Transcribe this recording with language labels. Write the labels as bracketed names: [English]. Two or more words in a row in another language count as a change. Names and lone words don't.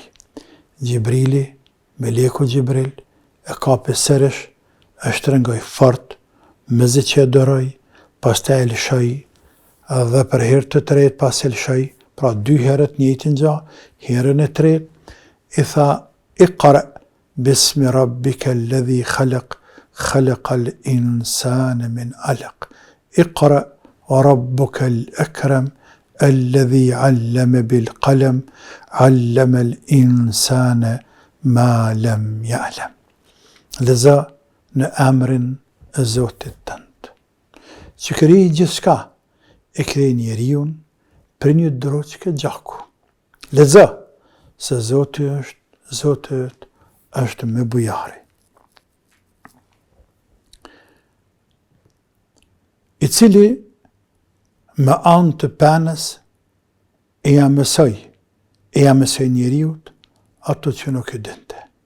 [Albanian] Gjibrili, meleku Gjibril, e kapi Serish, e shtrëngoi fort, me zë që e dëroj, pastaj e lëshoi dhe për herë të tretë pas e lëshoi, pra 2 herët njëjtin gjë, herën e tretë i tha [Arabic] اقرأ باسم ربك الذي خلق خلق الإنسان من علق اقرأ وربك الأكرم الذي علم بالقلم علم الإنسان ما لم يعلم. [Albanian] Leza në emrin e Zotit tënd, që krijoi gjithçka, e krijoi njeriun për një droçke gjaku. Lexo se Zoti është me bujari, i cili me anë të penës e ja mësoi njeriut ato që nuk e dinte.